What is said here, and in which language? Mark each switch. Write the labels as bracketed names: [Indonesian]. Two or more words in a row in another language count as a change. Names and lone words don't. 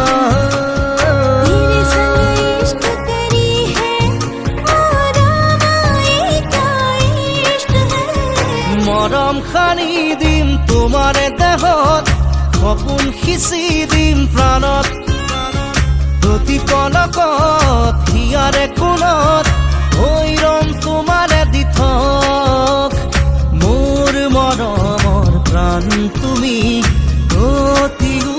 [Hindi] तेरे संग इश्क करी है आराम आए क्या इश्क है [Assamese] মৰম খানি দিম তোমাৰে দেহত সপোন সিঁচি দিম প্ৰাণত প্ৰতি পলকত হিয়াৰে কোণত হৈ ৰম তোমাৰে দিঠক মোৰ মৰমৰ প্ৰাণ তুমি অতি